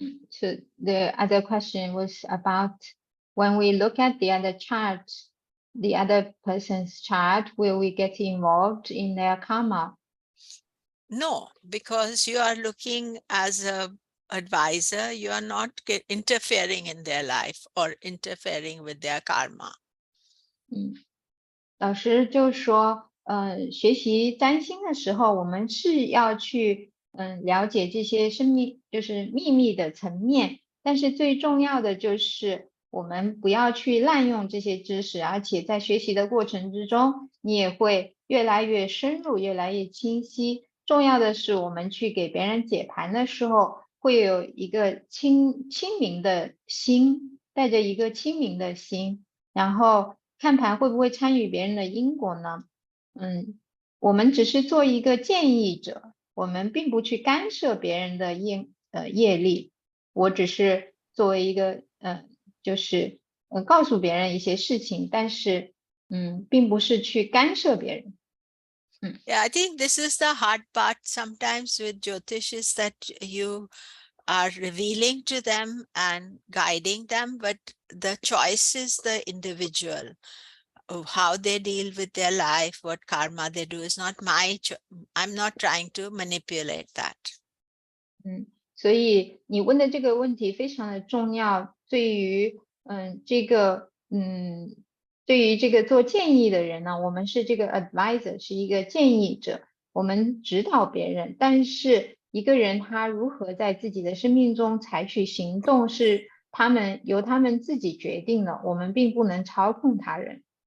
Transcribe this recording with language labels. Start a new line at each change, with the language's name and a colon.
English: So the other question was about when we look at the other chart, the other person's chart, will we get involved in their karma? No, because you are looking as an advisor, you are not interfering in their life or interfering with their karma.
Chinese: 老师就说，学习占星的时候，我们是要去了解这些生命就是秘密的层面，但是最重要的就是我们不要去滥用这些知识，而且在学习的过程之中，你也会越来越深入，越来越清晰。重要的是我们去给别人解盘的时候，会有一个清明的心，带着一个清明的心，然后看盘会不会参与别人的因果呢？我们只是做一个建议者，我们并不去干涉别人的业力，我只是作为一个就是告诉别人一些事情，但是并不是去干涉别人。
English: Yeah, I think this is the hard part sometimes with Jyotish is that you are revealing to them and guiding them, but the choice is the individual. How they deal with their life, what karma they do is not my I'm not trying to manipulate that.
Chinese: 所以你问的这个问题非常的重要，对于这个做建议的人呢，我们是这个 advisor， 是一个建议者，我们指导别人，但是一个人他如何在自己的生命中采取行动，是由他们自己决定的，我们并不能操控他人。